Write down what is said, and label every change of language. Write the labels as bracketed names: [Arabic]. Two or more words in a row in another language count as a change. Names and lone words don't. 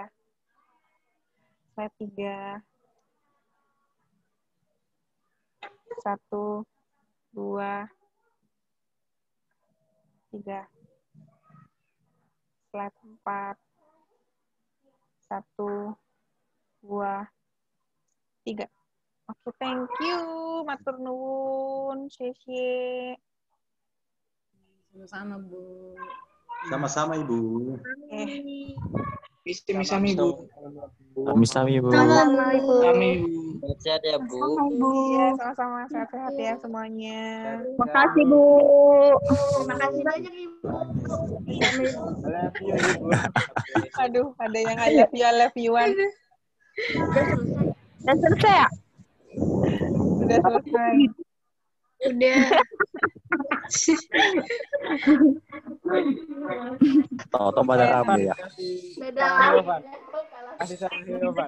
[Indonesian] Slide 3, 1, 2, 3. Slide 4, 1, 2, 3. Oke, [English] thank you. [Javanese] Matur nuwun. Sesye. [Indonesian] Sama-sama, Bu. Sama-sama, Ibu. [Javanese] Sami-sami, Bu. Sami-sami, Bu. [Indonesian] Sama, Ibu. [Javanese] Sami, Bu. [Indonesian] Sehat ya, Bu. Iya, sama-sama. Sehat-sehat ya semuanya. Makasih, Bu. Terima kasih banyak, Ibu. Aduh, ada yang [English] I love you- [Indonesian] an. Udah selesai ya? Sudah selesai. Udah. Toto pada rame ya. Dadah. Kasih sama Hilvan.